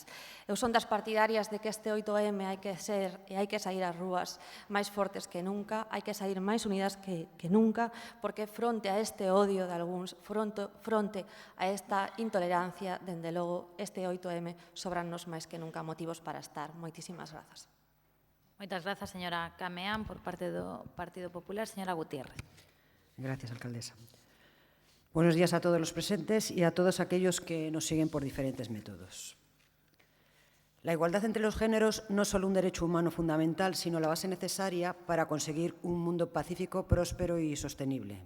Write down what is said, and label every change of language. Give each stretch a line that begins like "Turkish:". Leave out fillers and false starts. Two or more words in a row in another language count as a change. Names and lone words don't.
Galician: Eu son das partidarias de que este 8M hai que ser e hai que sair ás rúas máis fortes que nunca, hai que sair máis unidas que nunca, porque fronte a este odio de algúns, fronte a esta intolerancia, dende logo, este 8M sobrannos máis que nunca motivos para estar. Moitísimas grazas. Moitas grazas, señora Cameán, por parte do Partido Popular. Señora Gutiérrez.
Spanish: Gracias, alcaldesa. Buenos días a todos los presentes y a todos aquellos que nos siguen por diferentes métodos. La igualdad entre los géneros no es solo un derecho humano fundamental, sino la base necesaria para conseguir un mundo pacífico, próspero y sostenible.